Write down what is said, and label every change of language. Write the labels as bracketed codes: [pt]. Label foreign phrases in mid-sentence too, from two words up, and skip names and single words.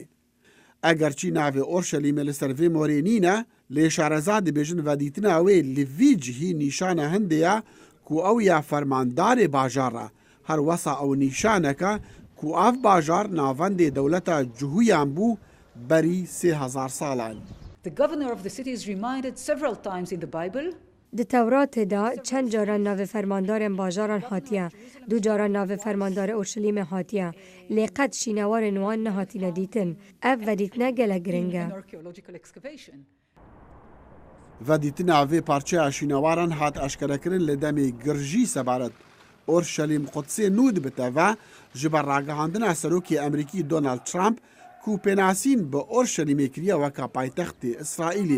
[ku] Eger çî navê Orşelîmê li ser vê morê nîne, lê şareza dibêjin vedîtina wê li vî cihî nîşana hindê ye ku ew ya fermandarê bajar e, her wesa ew nîşaneke ku ev bajar navendê dewleta cihûyan bû berî 3000 salan. [en] The governor of the city is reminded several times in the Bible. [ku] Di Tewratê de çend caran navê fermandarên bajaran hatiye, du caran navê fermandarê Orşelîmê hatiye, lê qet şînewarên wan nehatîne dîtin. Ev vedîtine gelek giring e. Vedîtina vê parçeya şînewaran hat eşkerekirin li demê girjî sebaret Orşelîm Qudsê nû dibite ve ji ber ragihandina serokê Emerîkî Donald Trump ku pênasîn bi Orşelîmê kiriye weka paytextê İsraîlê.